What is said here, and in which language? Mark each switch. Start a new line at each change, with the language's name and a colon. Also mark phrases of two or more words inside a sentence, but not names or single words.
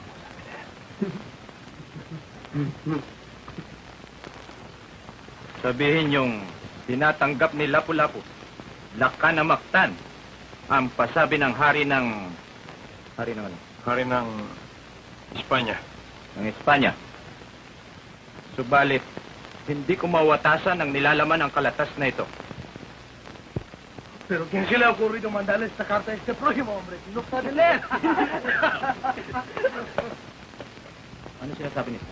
Filipino: Sabihin yung tinatanggap ni Lapu-Lapu, Lakan na Mactan, ang pasabi ng hari ng... Hari ng ano? Hari ng Espanya. Ng Espanya. Subalit, hindi ko mawatasan ang nilalaman ng kalatas na ito.
Spanish: Pero ¿quién se le ha ocurrido mandarle esta carta a este próximo hombre? No sabe leer.
Filipino: Ano sinasabi niya?